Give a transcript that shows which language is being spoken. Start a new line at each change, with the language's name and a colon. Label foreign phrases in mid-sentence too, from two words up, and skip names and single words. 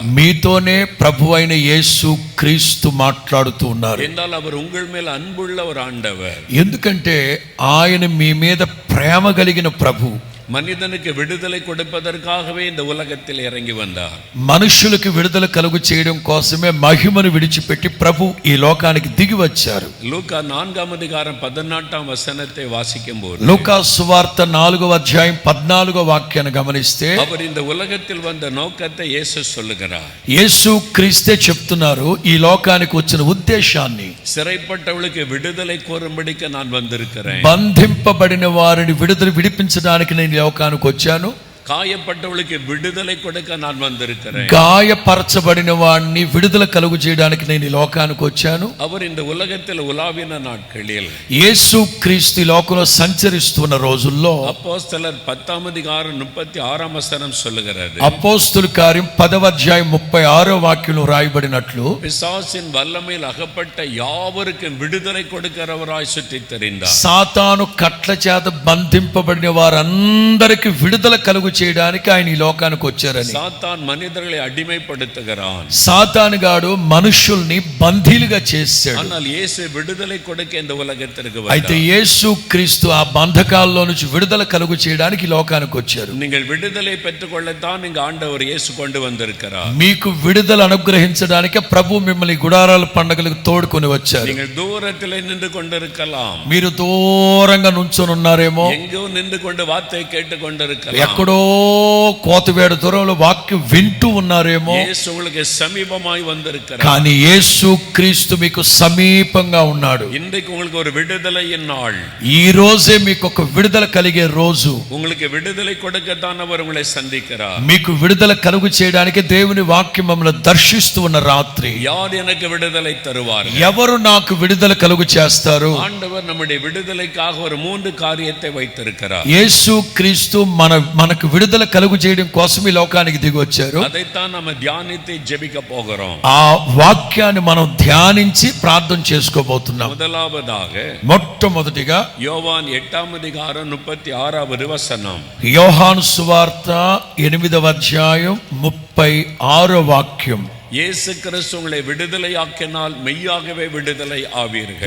Telugu: మీతోనే ప్రభు అయిన యేసు క్రీస్తు మాట్లాడుతూ ఉన్నారు.
Tamil: என்றால் அவர் உங்கள் மேல் அன்புள்ள ஒரு ஆண்டவர்.
Telugu: ఎందుకంటే ఆయన మీ మీద ప్రేమ కలిగిన ప్రభు.
Tamil: மனிதனுக்கு விடுதலை கொடுப்பதற்காகவே இந்த உலகத்தில் இறங்கி வந்தார்.
Telugu: మనుషులకు విడుదల కలుగు చేయడం కోసమే మహిమను విడిచిపెట్టి ప్రభు ఈ లోకానికి దిగి వచ్చారు.
Tamil: லூக்கா 4ஆம் அதிகாரம் 14ஆம் வசனத்தை வாசிக்கும்போது
Telugu: లూకా సువార్త 4వ అధ్యాయం 14వ వాక్యాన్ని గమనిస్తే
Tamil: அவர் இந்த உலகத்தில் வந்த நோக்கத்தை இயேசு சொல்லுகிறார்.
Telugu: యేసు క్రీస్తే చెప్తున్నారు ఈ లోకానికి వచ్చిన ఉద్దేశాన్ని.
Tamil: சிறைப்பட்டவளுக்கு விடுதலை கோரும்படிக்கு நான் வந்திருக்கிறேன்.
Telugu: బంధింపబడిన వారిని విడిపించడానికి నేను లోకానికి వచ్చాను.
Tamil: காயப்பட்டவளுக்கு விடுதலை கொடுக்க நான் வந்திருக்கிறேன்.
Telugu: గాయపరచబడిన వాడిని విడుదల కలుగు చేయడానికి నేను ఈ లోకానికి వచ్చాను.
Tamil: அவர் இந்த உலகத்தில் உலாவின நாட்களில்
Telugu: యేసు క్రీస్తు లోకంలో సంచరిస్తున్న రోజుల్లో
Tamil: அப்போஸ்தலர் 10ஆம் அதிகாரம் 36ஆம் வசனம் சொல்லுகிறது.
Telugu: అపోస్తలుల కార్యం 10వ అధ్యాయం 36వ వాక్యంలో రాయబడినట్లు
Tamil: பிசாசின் வல்லமையில் அகப்பட்ட யாவருக்கும் விடுதலை கொடுக்கிறவராய் சுற்றித் திரிந்தார்.
Telugu: సాతాను కట్ల చేత బంధింపబడిన వారందరికీ విడుదల కలుగు చేయడానికి ఆయన ఈ లోకానికి వచ్చారని.
Tamil: சாத்தான் மனிதர்களை அடிமைப்படுத்துகிறான்.
Telugu: సాతానుగాడు మనుషుల్ని బందీలుగా చేశాడు.
Tamil: ஆனால் இயேசு விடுதலை கொடுக்க இந்த உலகத்திற்கு
Telugu: అయితే
Tamil: வந்தார்.
Telugu: యేసు క్రీస్తు ఆ బంధకాల్లో నుంచి విడుదల కలుగు చేయడానికి ఈ లోకానికి వచ్చారు.
Tamil: நீங்கள் விடுதலை பெற்றுக்கொள்ளத்தான் இங்கு ஆண்டவர் இயேசு கொண்டு வந்திருக்கிறார்.
Telugu: మీకు విడుదల అనుగ్రహించడానికి ప్రభు మిమ్మల్ని గుడారాల పండుగలకు తోడుకొని వచ్చారు.
Tamil: நீங்கள் தூரத்திலே நின்று கொண்டிருக்கலாம்.
Telugu: మీరు దూరంగా నుంచొని ఉన్నారేమో.
Tamil: எங்கோ நின்று கொண்டு வார்த்தை கேட்டுக் கொண்டிருக்கலாம்.
Telugu: ఎక్కడో కోతవేడు దూరంలో వాక్యం వింటూ ఉన్నారేమో.
Tamil: இயேசு உங்களுக்கு சமீபமாய் வந்திருக்கிறார்.
Telugu: కానీ యేసు క్రీస్తు మీకు సమీపంగా ఉన్నాడు.
Tamil: இன்றைக்கு உங்களுக்கு ஒரு விடுதலையின் நாள்.
Telugu: ఈ రోజే మీకు ఒక విడుదల కలిగే రోజు.
Tamil: உங்களுக்கு விடுதலை கொடுக்கத்தான் அவர் உங்களை சந்திக்கிறார்.
Telugu: మీకు విడుదల కలుగు చేయడానికి దేవుని వాక్యం మమ్మల్ని దర్శిస్తూ ఉన్న రాత్రి.
Tamil: யார் எனக்கு விடுதலை தருவார்?
Telugu: ఎవరు నాకు విడుదల కలుగు చేస్తారు?
Tamil: ஆண்டவர் நம்முடைய விடுதலைக்காக ஒரு 3 காரியத்தை வைத்திருக்கிறார்.
Telugu: యేసు క్రీస్తు మనకు విడుదల కలుగు చేయడం కోసం ఈ లోకానికి దిగి వచ్చారు.
Tamil: அதைத்தான் நம்ம தியானித்து ஜெபிக்க போகிறோம்.
Telugu: ఆ వాక్యాన్ని మనం ధ్యానించి ప్రార్థన చేసుకోబోతున్నాం.
Tamil: முதலாவதாக
Telugu: మొట్టమొదటిగా
Tamil: யோவான் 8ஆம் அதிகாரம் 36வது வசனம்.
Telugu: యోహాను సువార్త 8వ అధ్యాయం 36వ వాక్యం.
Tamil: இயேசு கிறிஸ்து உங்களை விடுதலையாக்கினால் மெய்யாகவே விடுதலை ஆவீர்கள்.